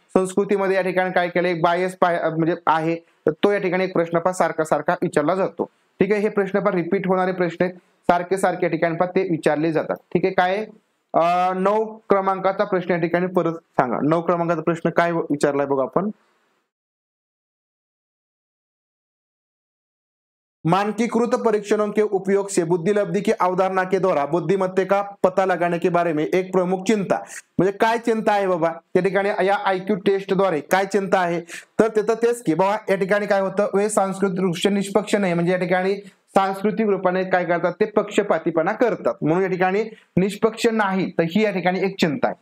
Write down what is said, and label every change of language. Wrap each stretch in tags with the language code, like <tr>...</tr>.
<mr>संस्कृतीमध्ये या ठिकाणी काय केलं, एक बायस म्हणजे आहे, तर तो या ठिकाणी एक प्रश्न पहा सारखा सारखा विचारला जातो. ठीक आहे, हे प्रश्न पहा रिपीट होणारे प्रश्न आहेत, सारखे सारखे या ठिकाणी पहा ते विचारले जातात. ठीक आहे, काय 9 क्रमांकाचा प्रश्न या ठिकाणी परत सांगा. 9 क्रमांकाचा प्रश्न काय विचारलाय बघा आपण.</mr> <hi>मानकीकृत परीक्षणों के उपयोग से बुद्धिलब्धि की अवधारणा के द्वारा बुद्धिमत्ते का पता लगाने के बारे में एक प्रमुख चिंता.</hi> <mr>म्हणजे काय चिंता आहे बाबा या ठिकाणी या IQ टेस्टद्वारे काय चिंता आहे, तर तिथं तेच की बाबा या ठिकाणी काय होतं, वे सांस्कृतिक दृष्ट्या निष्पक्ष नाही, म्हणजे या ठिकाणी सांस्कृतिक रूपाने काय करतात ते पक्षपातीपणा करतात, म्हणून या ठिकाणी निष्पक्ष नाही, तर ही या ठिकाणी एक चिंता आहे.</mr>